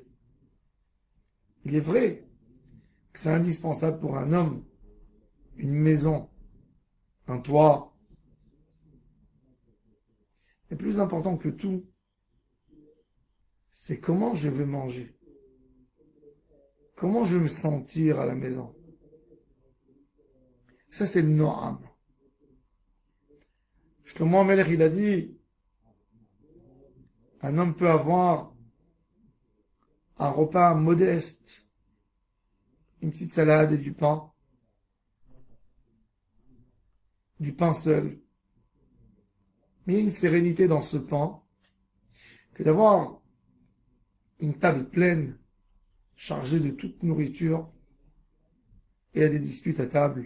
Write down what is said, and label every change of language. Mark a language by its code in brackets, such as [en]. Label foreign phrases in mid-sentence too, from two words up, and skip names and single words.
[fr] Il est vrai que c'est indispensable pour un homme une maison, un toit. Mais plus important que tout, c'est comment je vais manger. Comment je vais me sentir à la maison. Ça, c'est le noam. Shlomo HaMelech, il a dit, un homme peut avoir un repas modeste, une petite salade et du pain seul. Mais il y a une sérénité dans ce pain que d'avoir une table pleine, chargée de toute nourriture, et il y a des disputes à table.